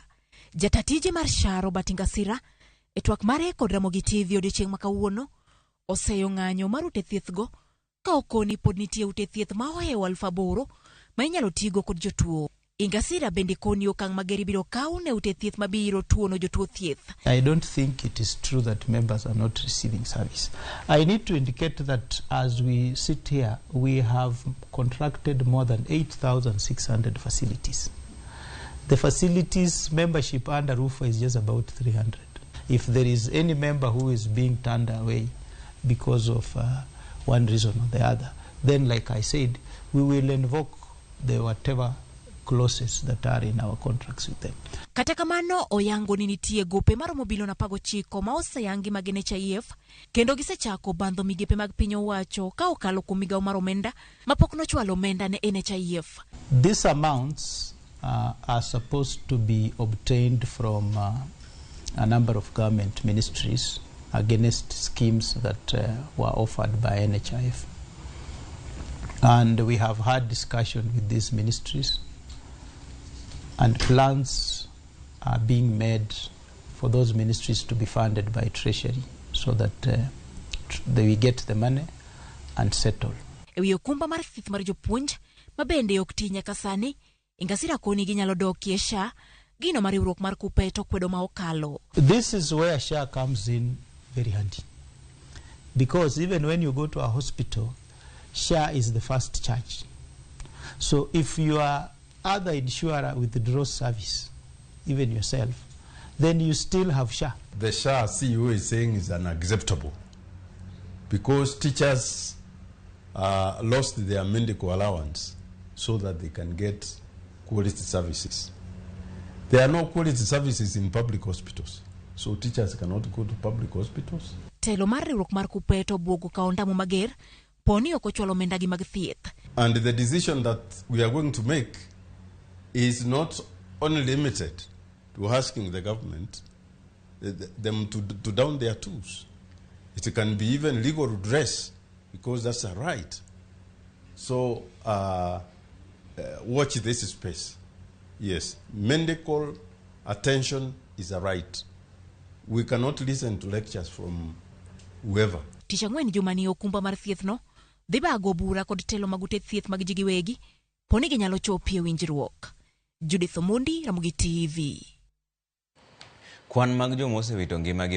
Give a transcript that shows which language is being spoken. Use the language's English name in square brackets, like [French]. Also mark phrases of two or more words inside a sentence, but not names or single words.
[Luo (Kenya and Tanzania)] Jata tije mar SHA Robert Ingasira e twak mare kod Ramogi TV odiechieng' ma kawuono oseyo ng'anyo mar ute thieth go ka okoni pod nitie ute thieth ma ohewo 8,000 ma inyalo tigo kod jotuo. Ingasira bende koni okang' mager ibiro kaw ne ute thieth mabiro tuono jotuo thieth. [English] I don't think it is true that members are not receiving service. I need to indicate that as we sit here, we have contracted more than 8,600 facilities. The facilities membership under RUFA is just about 300. If there is any member who is being turned away because of one reason or the other, then like I said, we will invoke the whatever clauses that are in our contracts with them. [Luo (Kenya and Tanzania)] Kata kamano oyango ni nitie gope maromo bilion 19 ma oseyangi mag SHA kendo gisechako bandho migepe mag piny owacho ka okalo kuom migawo mar omenda mapok nochwalo omenda ne SHA. [English] These amounts are supposed to be obtained from a number of government ministries against schemes that were offered by NHIF. And we have had discussion with these ministries, and plans are being made for those ministries to be funded by Treasury so that they get the money and settle. [Luo (Kenya and Tanzania)] Ewi okumba mar thieth mar jopuonj mabende ok ti nyaka sani, Ingasira koni ginyalo dokie SHA gino mar riwruok mar KUPPET okwedo ma okalo. [English] This is where SHA comes in very handy, because even when you go to a hospital, SHA is the first charge. So if your other insurer withdraws service, even yourself, then you still have SHA. The SHA CEO is saying is unacceptable because teachers lost their medical allowance so that they can get quality services. There are no quality services in public hospitals, so teachers cannot go to public hospitals. [Luo (Kenya and Tanzania)] Telo mar riwruok mar KUPPET obwogo ka ondamo mager poni ok ochwalo omendagi mag thieth. [English] And the decision that we are going to make is not only limited to asking the government them to down their tools. It can be even legal redress because that's a right. So watch this space. Yes, medical attention is a right. We cannot listen to lectures from whoever. [Luo (Kenya and Tanzania)] Tich ang'wen jumani okumba mar thieth no dhi bago bura kod telo mag ute thieth mag ji giwegi poni ginyalo chopie winjruok. Judith Omondi, Ramogi TV. Kwan mag joma osewito ngimagi